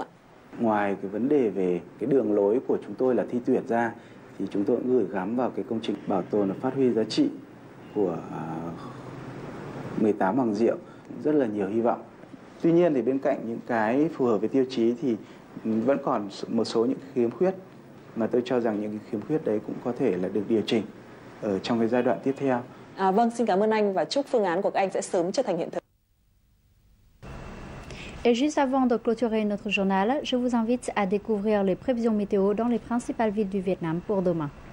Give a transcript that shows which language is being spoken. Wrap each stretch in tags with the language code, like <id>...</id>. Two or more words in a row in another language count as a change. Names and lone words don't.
<vi>Ngoài cái vấn đề về cái đường lối của chúng tôi là thi tuyển ra thì chúng tôi cũng gửi gắm vào cái công trình bảo tồn và phát huy giá trị của 18 Hoàng Diệu rất là nhiều hy vọng. Tuy nhiên thì bên cạnh những cái phù hợp với tiêu chí thì vẫn còn một số những khiếm khuyết mà tôi cho rằng những khiếm khuyết đấy cũng có thể là được điều chỉnh ở trong cái giai đoạn tiếp theo. Vâng, xin cảm ơn anh và chúc phương án của các anh sẽ sớm trở thành hiện thực.</vi> <fr>Et juste avant de clôturer notre journal, je vous invite à découvrir les prévisions météo dans les principales villes du Vietnam pour demain.</fr>